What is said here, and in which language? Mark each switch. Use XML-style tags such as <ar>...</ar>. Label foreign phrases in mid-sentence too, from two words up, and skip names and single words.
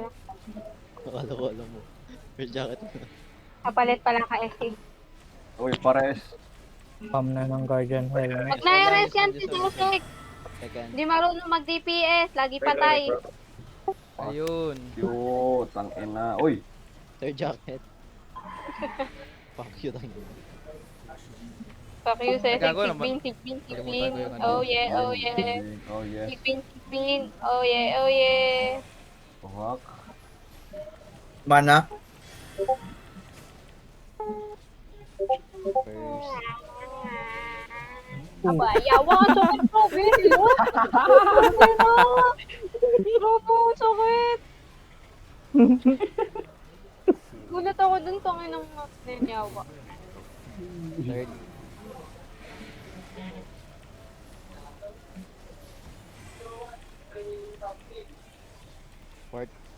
<tl>Akala ko alam mo. May jacket mo. Kapalit pala ka SC. Uy, pares. Spam na ng Guardian Helmet. Wag na i-rest yan si Susek.</tl> <en>Second.</en> <tl>Hindi marunong mag-DPS. Lagi patay. Ayun. Yo, tangina. Uy,</tl> <en>Third jacket. Fuck you</en> <tl>lang yun.</tl> <en>Fuck you, Susek.</en> <tl>Gago naman. Sigbin. Kalimutan ko yung ano.</tl> <en>Oh yeah. oh yes. Sigbin. Oh yeah. Fuck. Mana? First.</en> <ceb>Aba, yawa ka sakit ko, baby. Robo, sakit.</ceb> <tl>Gulat ako dun, tangin ng nanyawa.</tl> <en>Third. Fourth.</en>